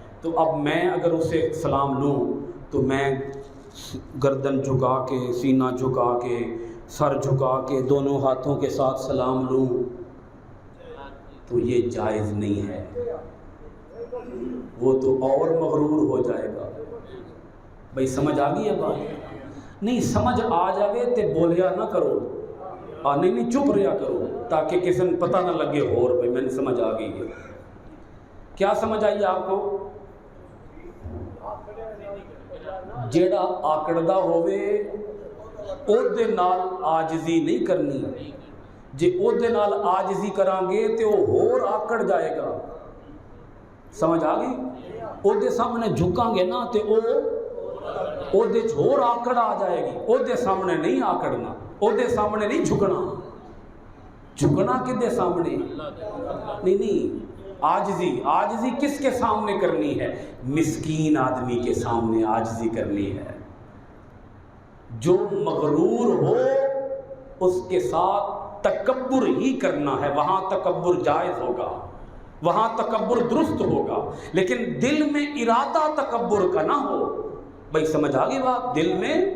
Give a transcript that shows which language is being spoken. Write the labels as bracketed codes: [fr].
[ur] تو اب میں اگر اسے سلام لوں تو میں گردن جھکا کے، سینہ جھکا کے، سر جھکا کے، دونوں ہاتھوں کے ساتھ سلام لوں تو یہ جائز نہیں ہے. وہ تو اور مغرور ہو جائے گا. بھئی سمجھ آ گئی ہے بات؟ [pa] نہیں سمجھ آ جائے تے بولیا نہ کرو، نہیں چپ رہا کرو تاکہ کسی نے پتہ نہ لگے اور بھئی میں نے سمجھ آ گئی ہے. [ur] کیا سمجھ آئی آپ کو؟ [pa] جیڑا آکڑدا ہوئے او دے نال آجزی نہیں کرنی. جے او دے نال آجزی کران گے تے [ur] وہ اور آکڑ جائے گا. سمجھ آ گئی؟ [pa] او دے سامنے جھکاں گے نا تے او دے چھوڑ آکڑ آ جائے گی. او دے سامنے نہیں آکڑنا، او دے سامنے نہیں جھکنا. [ur] جھکنا کدے سامنے؟ نہیں، آجزی کس کے سامنے کرنی ہے؟ مسکین آدمی کے سامنے آجزی کرنی ہے. جو مغرور ہو اس کے ساتھ تکبر ہی کرنا ہے، وہاں تکبر جائز ہوگا، وہاں تکبر درست ہوگا، لیکن دل میں ارادہ تکبر کا نہ ہو۔ بھائی سمجھ آ گئی بات؟ دل میں